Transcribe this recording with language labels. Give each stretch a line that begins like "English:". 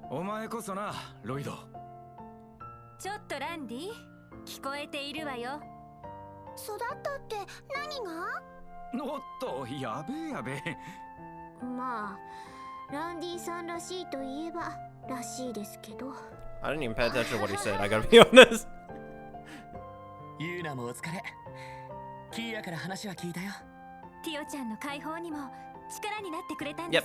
Japanese: お前こそな、ロイド。ちょっとランディ、聞こえているわよ。育ったって何が？おっと、やべえやべえ。まあ、ランディさんらしいといえばらしいですけど。
English: I didn't even pay attention to what he said, I gotta be honest.
Japanese: ユーナもお疲れ。キーヤから話は聞いたよ。ティオちゃんの解放にも力になってくれたんです